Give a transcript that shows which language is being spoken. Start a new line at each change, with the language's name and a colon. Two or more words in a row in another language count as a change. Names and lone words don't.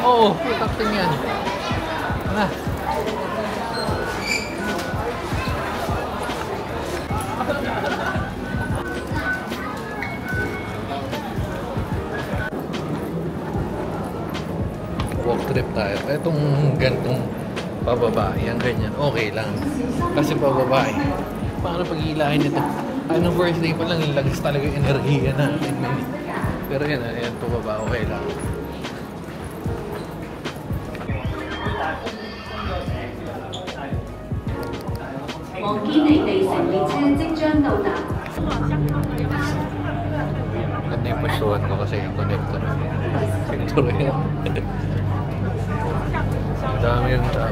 Filipino: Oo, putak din yan. Ah.
English: Walk trip
Filipino: tayo. Itong gantong pababa, yan ganyan, okay lang. Kasi pababa eh. Paano pag-iilahin ito? Anong
English: first day
Filipino: pa lang, ilagas talaga yung enerhiya natin. Pero yan, ayan, pababa, okay lang.
Cantonese: 黃堅尼地城列車即將到達。
Filipino: Ganda yung pwestuhan ko kasi yung connector. Connector yan. Ang dami yung tao.